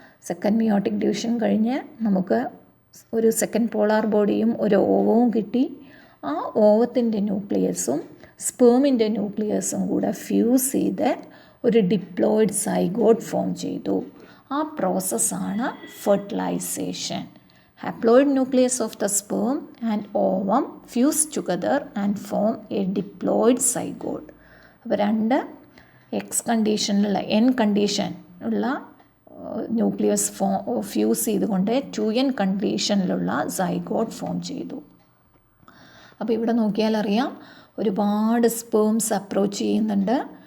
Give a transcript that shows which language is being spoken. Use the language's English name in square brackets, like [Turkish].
[Malayalam] Second meiotic division കഴിഞ്ഞ് നമുക്ക് ഒരു സെക്കൻഡ് പോളാർ ബോഡിയും ഒരു ഓവവും കിട്ടി. ആ ഓവത്തിൻ്റെ ന്യൂക്ലിയസും സ്പേമിൻ്റെ ന്യൂക്ലിയസും കൂടെ ഫ്യൂസ് ചെയ്ത് ഒരു ഡിപ്ലോയിഡ് സൈഗോട്ട് ഫോം ചെയ്തു. ആ പ്രോസസ്സാണ് fertilisation. [English] Haploid nucleus of the sperm and ovum fuse together and form a diploid zygote. [Malayalam] അപ്പോൾ രണ്ട് എക്സ് കണ്ടീഷനിലുള്ള കണ്ടീഷൻ ഉള്ള ന്യൂക്ലിയസ് ഫ്യൂസ് ചെയ്തുകൊണ്ട് 2n കണ്ടീഷനിലുള്ള സൈഗോട്ട് ഫോം ചെയ്തു. അപ്പോൾ ഇവിടെ നോക്കിയാൽ അറിയാം ഒരുപാട് സ്പേംസ് അപ്രോച്ച് ചെയ്യുന്നുണ്ട്.